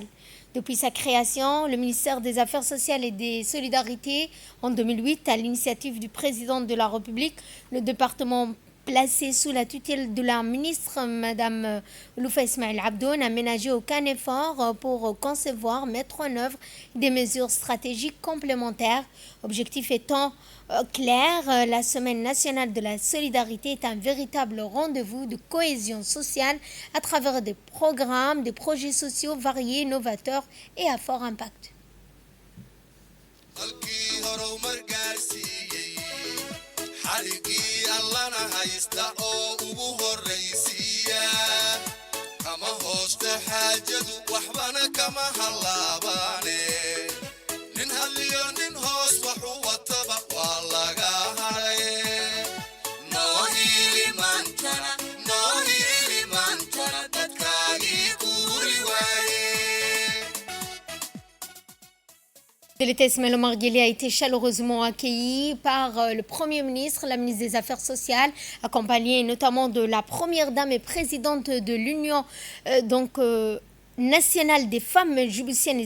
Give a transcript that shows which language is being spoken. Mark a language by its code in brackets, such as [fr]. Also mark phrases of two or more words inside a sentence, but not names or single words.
[fr] Depuis sa création, le ministère des Affaires sociales et des Solidarités, en 2008, à l'initiative du président de la République, le département placé sous la tutelle de la ministre Mme Loufa Ismaël Abdoun n'a ménagé aucun effort pour concevoir, mettre en œuvre des mesures stratégiques complémentaires. Objectif étant clair, la Semaine nationale de la solidarité est un véritable rendez-vous de cohésion sociale à travers des programmes, des projets sociaux variés, novateurs et à fort impact. [so] xarigii allana haysta oo ugu horraysiiya kama hoosta xaajadu waxbana kama hallaabaane nin hadliyo nin hoos waxu wataba waa laga hadhaye noo hiili maantana dadkaagii kuuri waaye. [fr] L'État Ismaël Omar Guelleh a été chaleureusement accueilli par le Premier ministre, la ministre des Affaires sociales, accompagné notamment de la Première Dame et présidente de l'Union nationale des femmes djiboutiennes.